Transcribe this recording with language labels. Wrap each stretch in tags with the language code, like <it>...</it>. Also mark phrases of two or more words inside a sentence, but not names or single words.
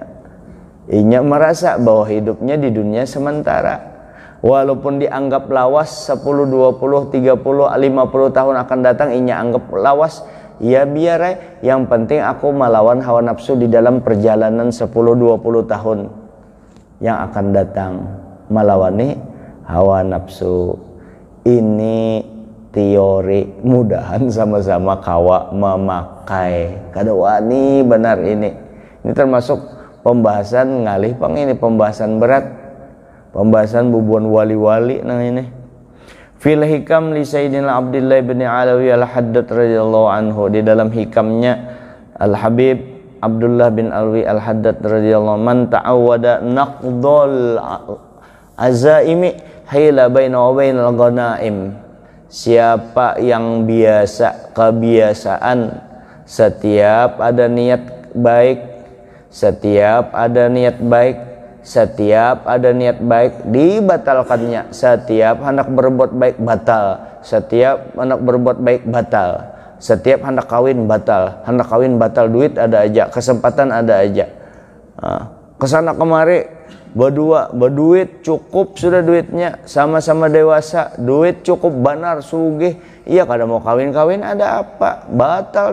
<bjn>Inya merasa bahwa hidupnya di dunia sementara, walaupun dianggap lawas 10, 20, 30, 50 tahun akan datang, inya anggap lawas, ya biar yang penting aku melawan hawa nafsu di dalam perjalanan 10, 20 tahun yang akan datang, melawani hawa nafsu. Ini teori, mudahan sama-sama kawa memakai kada wani benar ini termasuk pembahasan ngalih Bang, ini pembahasan berat, pembahasan bubuan wali-wali. Nah ini</bjn> <ar>في الحكم</ar> <bjn>li Sayyidina Abdullah bin Alawi al-Haddad</bjn> <ar>رضي الله عنه,</ar> <bjn>di dalam hikamnya Al-Habib Abdullah bin Alawi al-Haddad radhiyallahu,</bjn> <ar>من تعود نقض العزائم حيل بين و بين الغنائم,</ar> <bjn>siapa yang kebiasaan setiap ada niat baik, setiap ada niat baik dibatalkannya, setiap hendak berbuat baik batal, setiap hendak berbuat baik batal, setiap hendak kawin batal, duit ada aja, kesempatan ada aja, kesana kemari berduit cukup sudah, duitnya sama-sama dewasa, duit cukup benar sugih, iya kada mau kawin ada apa, batal.</bjn>